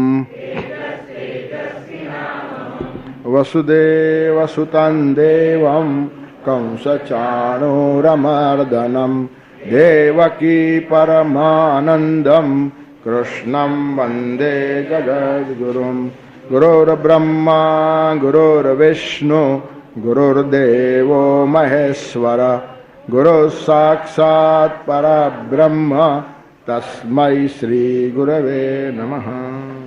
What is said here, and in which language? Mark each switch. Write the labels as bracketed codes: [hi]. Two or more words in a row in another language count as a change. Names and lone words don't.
[sa] વસુદેવસુતં દેવં કંસચાણૂરમર્દનમ દેવકી પરમાનંદમ કૃષ્ણં વંદે જગદ્ગુરુમ. ગુરુર્બ્રહ્મા ગુરુર્વિષ્ણુ ગુરુર્દેવો મહેશ્વર गुरु साक्षात् परब्रह्म तस्मै श्री गुरवे नमः।